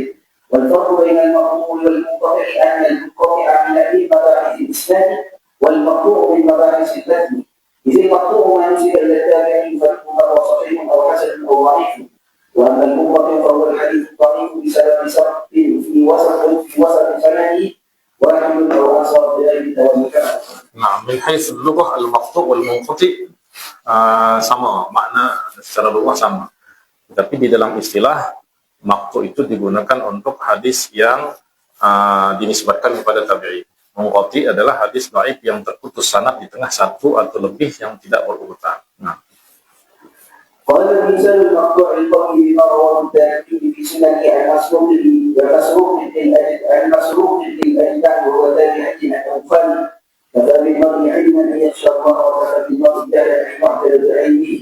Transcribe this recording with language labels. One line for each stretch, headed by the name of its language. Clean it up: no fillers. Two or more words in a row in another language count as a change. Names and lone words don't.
Arabic: والفرق بين المقطوع والمنقطع أن المنقطع من مباحث الإسناد والمقطوع من مباحث المتن. إذ المقطوع ما نسب إلى التابعين فهو صحيح أو حسن أو ضعيف، وأما المنقطع فهو الحديث الضعيف بسبب سقط في وسط سنده واحد أو أكثر بغير توازن.
Indonesian: Nah,
Arabic: من حيث اللغة المقطوع والمنقطع
Indonesian: sama, makna secara lughah sama. Tapi di dalam istilah maqtu' itu digunakan untuk hadis yang dinisbatkan kepada tabi'in. Munqati adalah hadis dhaif yang terputus sanad di tengah satu atau lebih yang tidak berurutan. Nah,
Arabic: قال المثال المقطوع القول بما رواه التابعي في سنن عن مسروق بن الأجدع وهو تابعي عن أوفان كفى بالمرء علما أن يخشى الله وكفى بالمرء جهلا أن يعترض بعلمه.